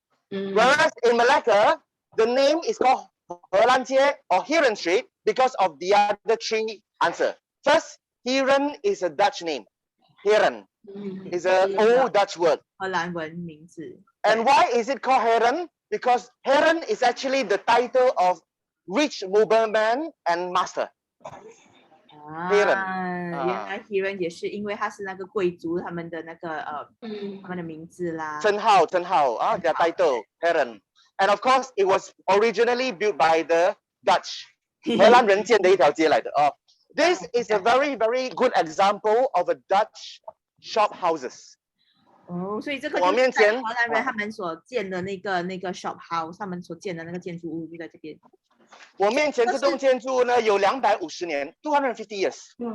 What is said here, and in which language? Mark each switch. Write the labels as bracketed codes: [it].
[en] Whereas in Malacca, the name is called Heron Street or Heron Street because of the other three answers. First, Heron is a Dutch name. Heron is an old Dutch word. [zh] 荷兰文名字。 [en] And why is it called Heron? Because Heron is actually the title of rich nobleman and master. [zh] Heron，原来 Heron 也是因为他是那个贵族他们的那个他们的名字啦。 [en] 称号their title Heron. And of course, it was originally built by the Dutch. [zh] 荷兰人建的一条街来的哦。 [en] This is a very, very good example of a Dutch shop houses. [zh] 所以这个就是在荷兰人他们所建的那个 shop house， 他们所建的那个建筑物就在这边。我面前这栋建筑物呢有250年， [en] 250 years.